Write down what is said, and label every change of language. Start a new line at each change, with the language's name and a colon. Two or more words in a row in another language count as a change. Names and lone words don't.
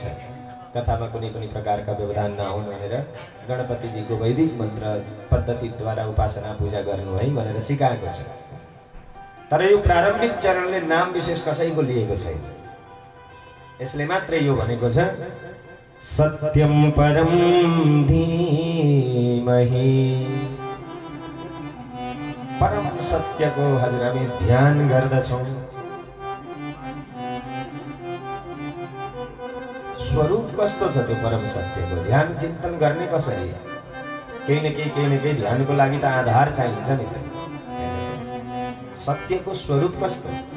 Nepali: कथामा कुनै पनि प्रकारका व्यवधान नआउन् भनेर गणपतिजीको वैदिक मन्त्र पद्धतिद्वारा उपासना पूजा गर्नु है भनेर सिकाएको छ। तर यो प्रारम्भिक चरणले नाम विशेष कसैको लिएको छैन। यसले मात्रै यो भनेको छ
Sanskrit: सत्यम परम धीमहि।
Nepali: परम सत्यको हजुर हामी ध्यान गर्दछौँ। स्वरूप कस्तो छ त्यो परम सत्यको? ध्यान चिन्तन गर्ने कसरी? केही न केही ध्यानको लागि त आधार चाहिन्छ नि त। सत्यको स्वरूप कस्तो?